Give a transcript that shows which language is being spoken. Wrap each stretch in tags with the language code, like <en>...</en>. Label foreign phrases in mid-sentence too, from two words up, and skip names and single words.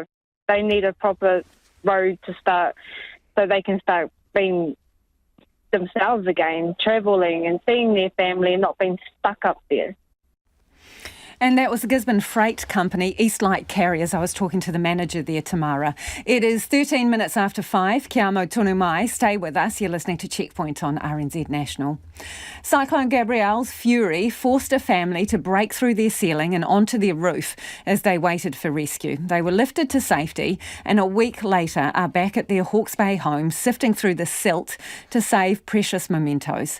<en>They need a proper road to start so they can start being themselves again, travelling and seeing their family and not being stuck up there. And that was the Gisborne Freight Company, Eastlight Carriers. I was talking to the manager there, Tamara. It is 13 minutes after 5.</en> <mi>Kia amo tonu mai.</mi> <en>Stay with us. You're listening to Checkpoint on RNZ National. Cyclone Gabrielle's fury forced a family to break through their ceiling and onto their roof as they waited for rescue. They were lifted to safety and a week later are back at their Hawke's Bay home, sifting through the silt to save precious mementos.</en>